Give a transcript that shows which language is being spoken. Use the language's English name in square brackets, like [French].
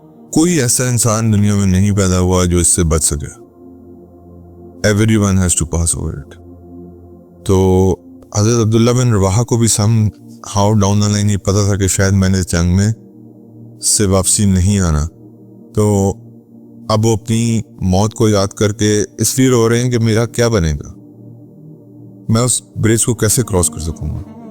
[Urdu] کوئی ایسا انسان دنیا میں نہیں پیدا ہوا جو اس سے بچ سکے. [English] Everyone has to pass over it. [Urdu] تو حضرت عبداللہ بن رواحہ کو بھی [English] somehow down the line [Urdu] یہ پتا تھا کہ شاید میں نے جنگ میں سے واپسی نہیں آنا. تو اب وہ اپنی موت کو یاد کر کے اس لیے رو رہے ہیں کہ میرا کیا بنے گا, میں اس برج کو کیسے کراس کر سکوں گا.